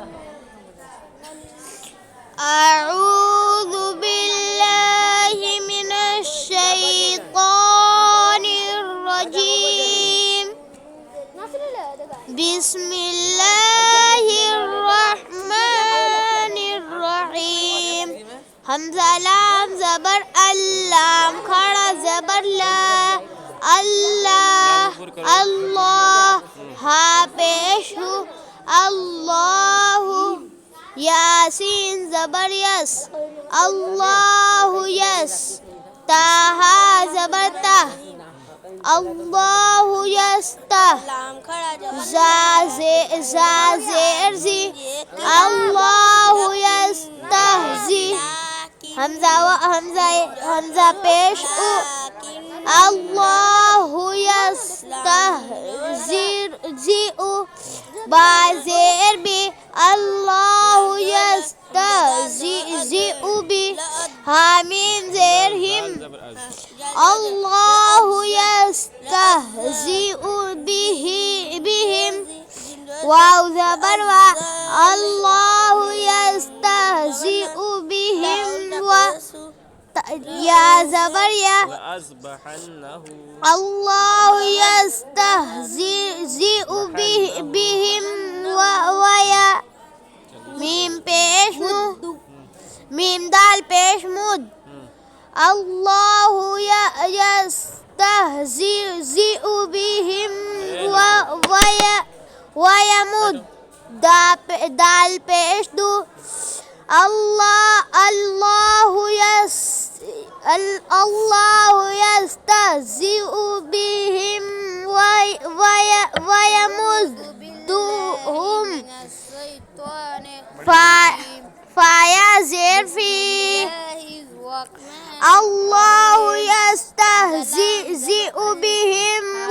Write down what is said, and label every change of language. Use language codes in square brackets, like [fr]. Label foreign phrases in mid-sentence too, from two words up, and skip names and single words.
[ar] أعوذ بالله من الشيطان الرجيم بسم الله الرحمن الرحيم [ur] حمزہ لام زبر اللام کھڑا زبر لا اللہ اللہ ہا پیش ہو اللہ یاسین زبر یس اللہ یس تاہا زبر تا اللہ یستا زیر زی اللہ یستہزی حمزہ پیش او اللہ یستہزی او بازیر بی اللہ یستہزی او بی حامین زیر ہم اللہ یستہزی بہم واو زبر وا اللہ یستہزی بہم یا زبر یا اللہ یستہزی بہم ویا میم پیش مو میم دال پیش مد اللہ یستہزی بہم ویمد دال پیش دو اللہ یستہزی بہم ویمدہم فایا زیر فی اللہ یستہزی بہم